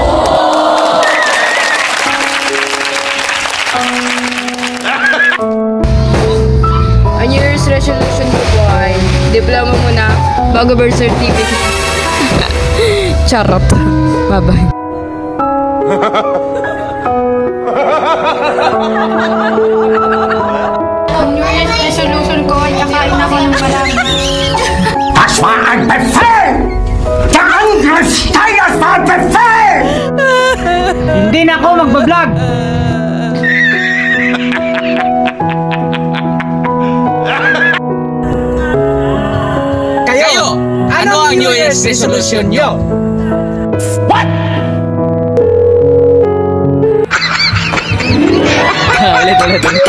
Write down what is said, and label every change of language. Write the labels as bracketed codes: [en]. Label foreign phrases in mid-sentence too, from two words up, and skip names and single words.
[tl] Ang [en] New Year's resolution [tl] ko po ay diploma muna bago [en] birth certificate. [tl] Charot. Bye-bye. Ang [en] New Year's resolution [tl] ko ay kakain ako ng marami. [de] Das war ein Befehl! Der Angriffssteiger war ein Befehl! [tl] Hindi na ako magbablog! Kayo, ano ang [en] New Year's resolution [tl] nyo? Ulit.